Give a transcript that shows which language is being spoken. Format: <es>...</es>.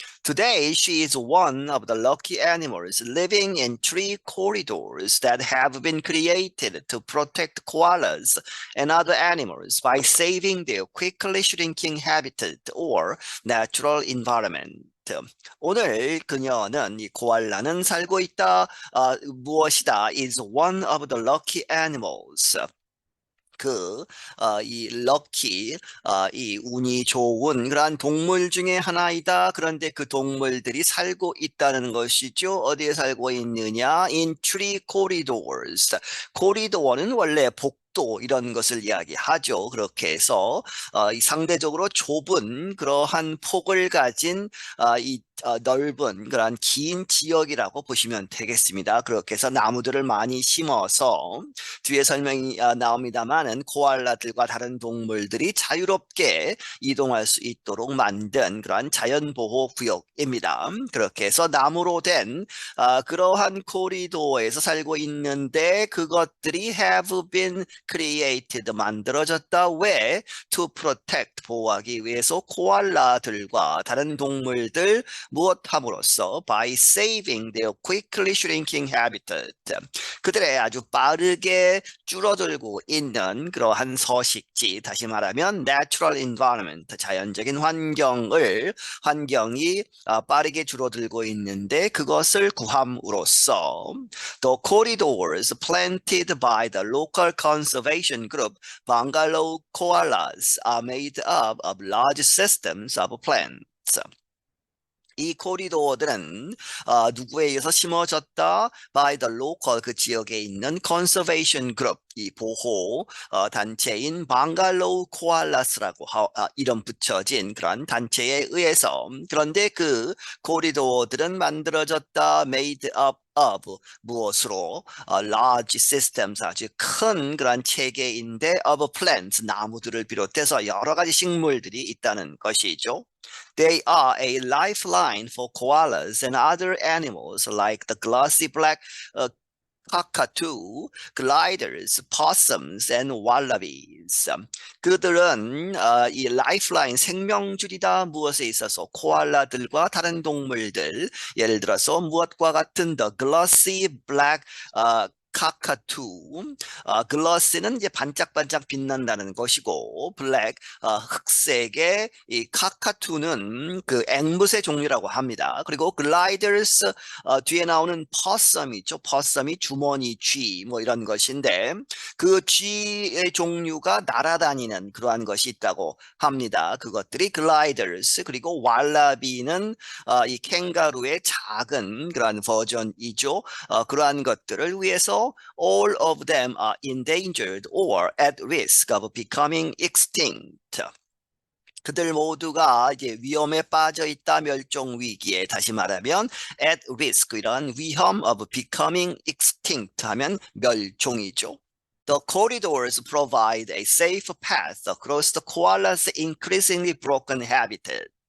<en>Today, she is one of the lucky animals living in tree corridors that have been created to protect koalas and other animals by saving their quickly shrinking habitat or natural environment.</en> <ko>오늘 그녀는 이 코알라는 살고 있다. 무엇이다?</ko> <en>Is one of the lucky animals.</en> <ko>이 럭키, 이 운이 좋은 그러한 동물 중에 하나이다. 그런데 그 동물들이 살고 있다는 것이죠. 어디에 살고 있느냐?</ko> <en>In tree corridors.</en> <ko>코리도어는 원래 복도 이런 것을 이야기하죠. 그렇게 해서 이 상대적으로 좁은 그러한 폭을 가진 이 넓은 그러한 긴 지역이라고 보시면 되겠습니다. 그렇게 해서 나무들을 많이 심어서 뒤에 설명이 나옵니다만은 코알라들과 다른 동물들이 자유롭게 이동할 수 있도록 만든 그러한 자연보호 구역입니다. 그렇게 해서 나무로 된 그러한 코리도어에서 살고 있는데 그것들이</ko> <en>have been created</en> <ko>만들어졌다. 왜?</ko> <en>To protect</en> <ko>보호하기 위해서 코알라들과 다른 동물들 무엇함으로써</ko> <en>by saving their quickly shrinking habitat</en> <ko>그들의 아주 빠르게 줄어들고 있는 그러한 서식지, 다시 말하면</ko> <en>natural environment,</en> <ko>자연적인 환경이 빠르게 줄어들고 있는데 그것을 구함으로써</ko> <en>the corridors planted by the local conservation group Bungalow koalas are made up of large systems of plants.</en> <ko>이 코리도어들은 누구에 의해서 심어졌다?</ko> <en>By the local</en> <ko>그 지역에 있는</ko> <en>conservation group</en> <ko>이 보호 단체인 방갈로우 코알라스라고 이름 붙여진 그런 단체에 의해서 그런데 그 코리도어들은 만들어졌다</ko> <en>made up of</en> <ko>무엇으로</ko> <en>large systems</en> <ko>아주 큰 그런 체계인데</ko> <en>of plants</en> <ko>나무들을 비롯해서 여러 가지 식물들이 있다는 것이죠.</ko> <en>They are a lifeline for koalas and other animals like the glossy black cockatoo, gliders, possums, and wallabies.</en> <ko>그들은 이 라이프라인 생명줄이다 무엇에 있어서 코알라들과 다른 동물들 예를 들어서 무엇과 같은</ko> <en>the glossy black</en> <ko>카카투, 글러스는 이제 반짝반짝 빛난다는 것이고, 블랙, 흑색의 이 카카투는 그 앵무새 종류라고 합니다. 그리고 글라이더스, 뒤에 나오는 퍼썸이죠. 퍼썸이 주머니 쥐, 뭐 이런 것인데, 그 쥐의 종류가 날아다니는 그러한 것이 있다고 합니다. 그것들이 글라이더스, 그리고 왈라비는 이 캥거루의 작은 그러한 버전이죠. 그러한 것들을 위해서</ko> <en>all of them are endangered or at risk of becoming extinct.</en> <ko>그들 모두가 이제 위험에 빠져 있다 멸종 위기에 다시 말하면</ko> <en>at risk</en> <ko>이런 위험</ko> <en>of becoming extinct</en> <ko>하면 멸종이죠.</ko> <en>The corridors provide a safe path across the koala's increasingly broken habitat.</en>